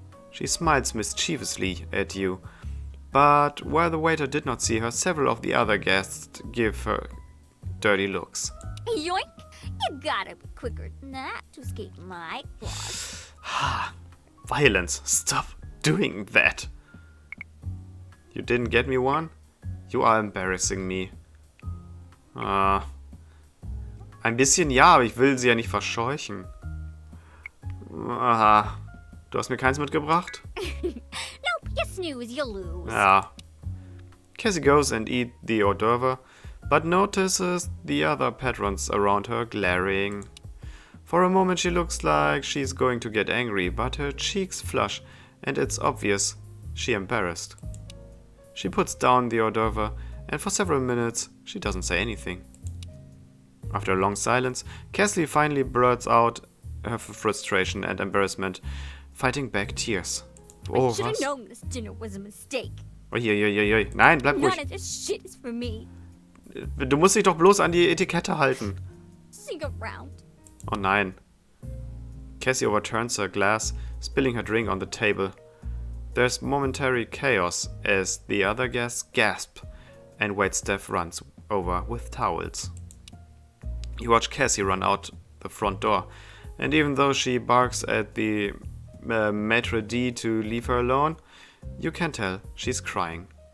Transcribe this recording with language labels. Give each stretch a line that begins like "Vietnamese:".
English: She smiles mischievously at you, but while the waiter did not see her, several of the other guests give her dirty looks. Yoink! You gotta be quicker than that to escape my claws. Violence, stop doing that. You didn't get me one? You are embarrassing me.
German: Ein bisschen ja, aber ich will sie ja nicht verscheuchen. Aha. Du hast mir keins mitgebracht?
English: Nope, you snooze, you lose.
German: Ja.
English: Cassie goes and eats the hors d'oeuvre, but notices the other patrons around her glaring. For a moment she looks like she's going to get angry, but her cheeks flush and it's obvious she's embarrassed. She puts down the hors d'oeuvre and for several minutes she doesn't say anything. After a long silence, Cassie finally blurts out her frustration and embarrassment, fighting back tears. I should have known this dinner was a mistake.
German: Uiuiuiui. Nein, bleib
English: None
German: ruhig.
English: of this shit is for me.
German: Du musst dich doch bloß an die Etikette halten.
English: Sing around.
German: Oh nein.
English: Cassie overturns her glass, spilling her drink on the table. There's momentary chaos as the other guests gasp and waitstaff runs over with towels. You watch Cassie run out the front door, and even though she barks at the maitre d' to leave her alone, you can tell she's crying.